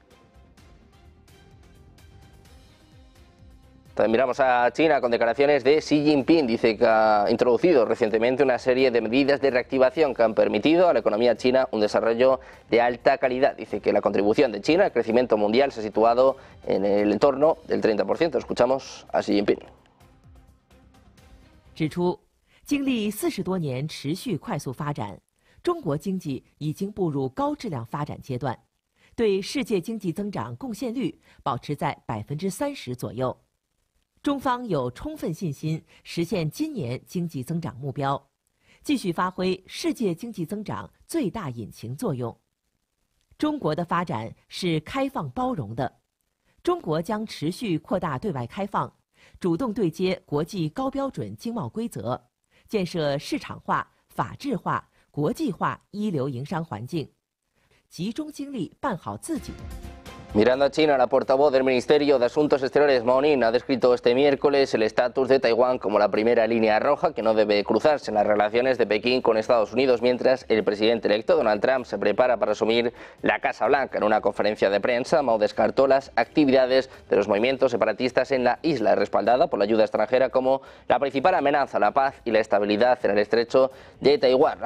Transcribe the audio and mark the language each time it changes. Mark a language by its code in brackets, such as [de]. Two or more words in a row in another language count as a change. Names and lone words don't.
[es] También miramos a China con declaraciones de Xi Jinping. Dice que ha introducido recientemente una serie de medidas de reactivación que han permitido a la economía china un desarrollo de alta calidad. Dice que la contribución de China al crecimiento mundial se ha situado en el entorno del 30%. Escuchamos a Xi Jinping. [zh] 指出，经历40多年持续快速发展，中国经济已经步入高质量发展阶段，对世界经济增长贡献率保持在30%左右。中方有充分信心实现今年经济增长目标，继续发挥世界经济增长最大引擎作用。中国的发展是开放包容的，中国将持续扩大对外开放，主动对接国际高标准经贸规则，建设市场化、法治化、国际化一流营商环境，集中精力办好自己的。 [es] Mirando a China, la portavoz del Ministerio de Asuntos Exteriores, Mao Ning, ha descrito este miércoles el estatus de Taiwán como la primera línea roja que no debe cruzarse en las relaciones de Pekín con Estados Unidos, mientras el presidente electo Donald Trump se prepara para asumir la Casa Blanca. En una conferencia de prensa, Mao descartó las actividades de los movimientos separatistas en la isla, respaldada por la ayuda extranjera como la principal amenaza a la paz y la estabilidad en el estrecho de Taiwán.